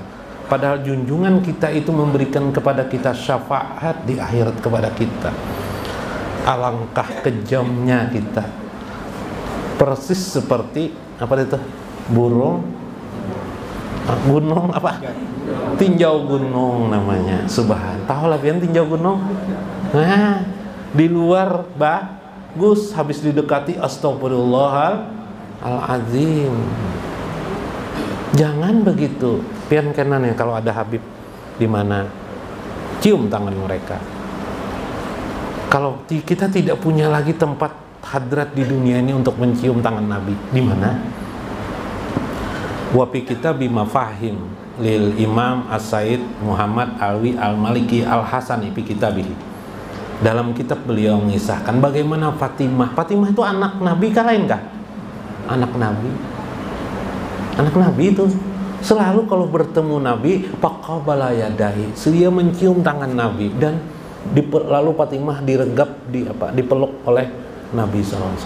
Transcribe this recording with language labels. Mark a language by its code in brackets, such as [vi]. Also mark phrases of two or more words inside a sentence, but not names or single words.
[id] Padahal junjungan kita itu memberikan kepada kita syafaat di akhirat kepada kita. Alangkah kejamnya kita. Persis seperti apa itu? Burung gunung apa? Tinjau gunung namanya. Subhan. Tahu lah pian tinjau gunung? Nah, di luar bagus, habis didekati astagfirullahalazim. Jangan begitu. Pian kenan ya kalau ada Habib di mana, cium tangan mereka. Kalau kita tidak punya lagi tempat hadrat di dunia ini untuk mencium tangan Nabi, di mana? [ar] وفي كتاب مفاهيم للإمام السيد محمد علوي المالكي الحسني في كتابه. [id] Dalam kitab beliau mengisahkan bagaimana Fatimah. Fatimah itu anak Nabi kah lain kah? Anak Nabi. Anak Nabi itu selalu kalau bertemu Nabi [ar] فقبّل يده, [id] dia mencium tangan Nabi dan lalu Fatimah diregap dipeluk oleh Nabi SAW.